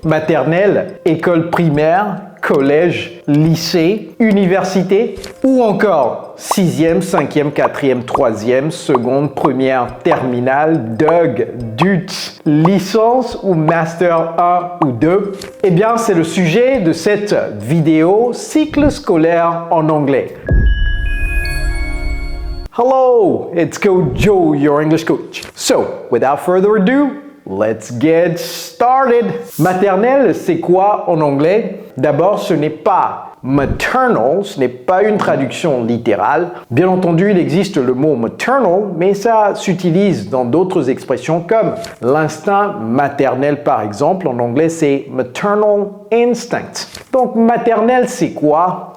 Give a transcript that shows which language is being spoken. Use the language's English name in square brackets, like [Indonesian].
[French] Maternelle, école primaire, collège, lycée, université ou encore 6e, 5e, 4e, 3e, seconde, première, terminale, DUG, DUT, licence ou master 1 ou 2? Eh bien, c'est le sujet de cette vidéo cycle scolaire en anglais. [English] Hello, it's Coach Joe, your English coach. So, without further ado, let's get started. [French] Maternelle, c'est quoi en anglais? D'abord, ce n'est pas maternal, ce n'est pas une traduction littérale. Bien entendu, il existe le mot maternal, mais ça s'utilise dans d'autres expressions comme l'instinct maternel par exemple. En anglais, c'est maternal instinct. Donc, maternelle, c'est quoi?